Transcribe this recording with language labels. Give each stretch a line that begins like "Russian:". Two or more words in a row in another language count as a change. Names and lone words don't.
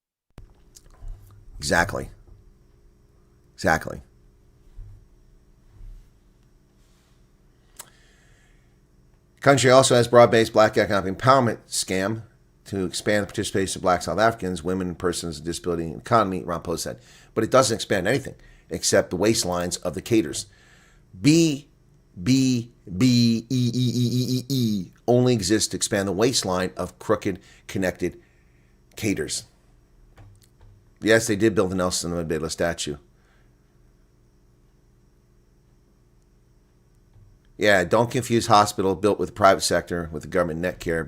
English: Exactly. Country also has broad-based black economic empowerment scam to expand the participation of black South Africans, women, and persons with disability in the economy, Ramaphosa said. But it doesn't expand anything except the waistlines of the cadres. B, B, B, E, E, E, E, E, E only exists to expand the waistline of crooked, connected cadres. Yes, they did build the Nelson Mandela statue. Yeah, don't confuse hospital built with the private sector with the government net care.